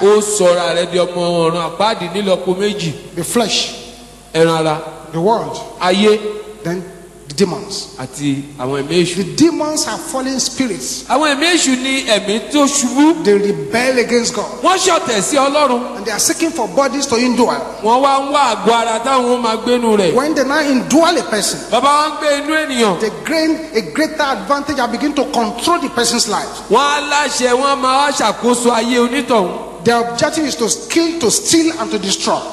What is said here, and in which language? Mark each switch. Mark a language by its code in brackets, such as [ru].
[yo] ó sọra rẹ̀ di ọmọ ọ̀run àpáàdì nílọ́po méjì. [en] The flesh, [yo] Ẹran ara, [en] the world, [yo] ayé [en] then the demons. [yo] àti àwọn ẹ̀mí èṣù. [en] The demons are fallen spirits. [yo] Àwọn ẹ̀mí èṣù ni ẹ̀mí tó ṣubú. [en] They rebel against God. [yo] Wọ́n ṣọ̀tẹ̀ sí Ọlọ́run. [en] And they are seeking for bodies to indwell. [yo] Wọ́n wá ń wá àgọ́ ara táwọn ó máa gbénu rẹ̀. [en] When they now indwell a person, [yo] Bàbá wa ń gbé inú ènìyàn. [en] they gain a greater advantage and begin to control the person's life. [yo] Wọ́n á láṣẹ, wọ́n máa wá ṣàkóso ayé onítọ̀hún. [en] Their objective is to kill, to steal, and to destroy.